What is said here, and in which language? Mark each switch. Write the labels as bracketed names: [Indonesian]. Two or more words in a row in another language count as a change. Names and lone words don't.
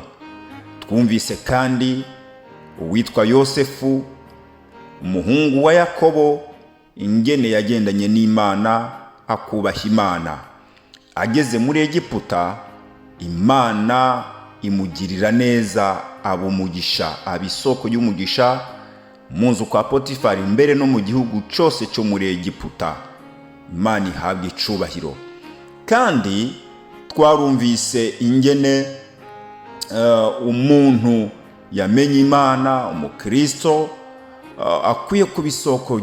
[Rundi] Twumvise kandi uwitwa Yosefu, umuhungu wa Yakobo, ingene yagendanye n'Imana, akubaha Imana. Ageze muri Egiputa, Imana imugirira neza, abumugisha, abisoko y'umugisha mu nzu kwa Potifari, mbere no mu gihugu cyose cyo muri Egiputa. Imana ihabwa icubahiro. Kandi twarumvise ingene umuntu yamenye Imana, umukristo, akwiye kuba isoko